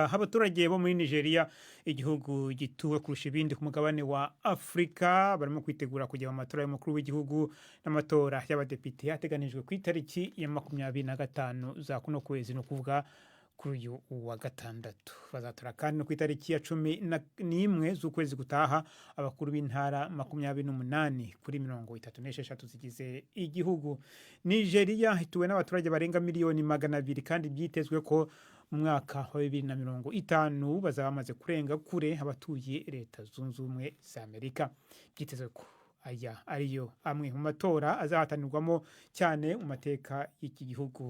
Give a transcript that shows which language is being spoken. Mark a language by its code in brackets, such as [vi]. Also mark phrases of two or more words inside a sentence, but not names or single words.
[rw] Abaturage bo muri Nigeria, igihugu gituwe kurusha ibindi ku mugabane wa Afrika, barimo kwitegura kujya mu matora y'umukuru w'igihugu n'amatora y'abadepite ateganijwe ku itariki ya 25 za kuno kwezi, no kuvuga kuri uyu wa gatandatu. Bazatora kandi no ku itariki ya 11 z'ukwezi gutaha abakuru b'intara 28 kuri 36 zigize igihugu. Nigeria ituwe n'abaturage barenga miliyoni 200, kandi byitezwe ko mu mwaka wa 2050 bazaba bamaze kurenga kure abatuye Leta Zunze Ubumwe za Amerika. Byitezwe ko aya ariyo amwe mu matora azahatanirwamo cyane mu mateka y'iki gihugu.